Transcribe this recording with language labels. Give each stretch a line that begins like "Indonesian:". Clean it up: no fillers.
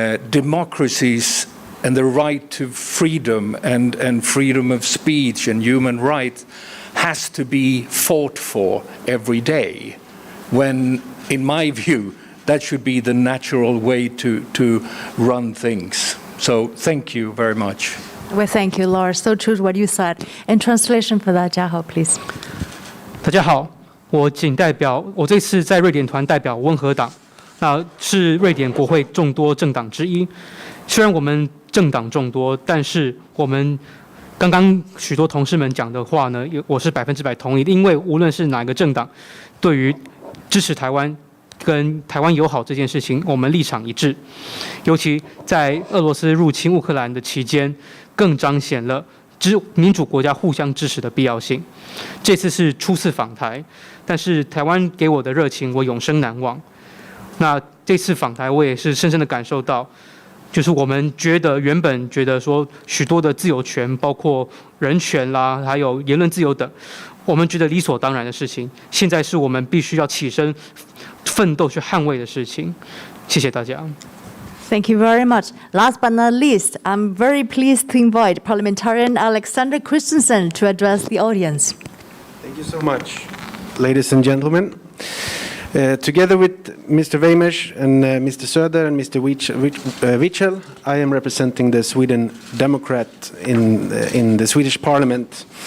English: democracies and the right to freedom and freedom of speech and human rights has to be fought for every day, when, in my view, that should be the natural way to run things. So thank you very much. Well, thank you, Lars. So true to what you said. In translation for that,
Chinese: 家好
English: please.
Chinese: 大家好，我这次在瑞典团代表温和党，那是瑞典国会众多政党之一。虽然我们政党众多，但是我们刚刚许多同事们讲的话呢，我是100%同意的，因为无论是哪一个政党，对于支持台湾跟台湾友好这件事情，我们立场一致。尤其在俄罗斯入侵乌克兰的期间，更彰显了民主国家互相支持的必要性。这次是初次访台，但是台湾给我的热情，我永生难忘。那这次访台，我也是深深的感受到。就是我们原本觉得说许多的自由权，包括人权啦，还有言论自由等，我们觉得理所当然的事情，现在是我们必须要起身奋斗去捍卫的事情。谢谢大家。
English: Thank you very much. Last but not least, I'm very pleased to invite Parliamentarian Alexander Christensen to address the audience. Thank you so much, ladies and gentlemen. Together with Mr. Weimers and Mr. Söder and Mr. Wiechel, I am representing the Sweden Democrat in the Swedish Parliament.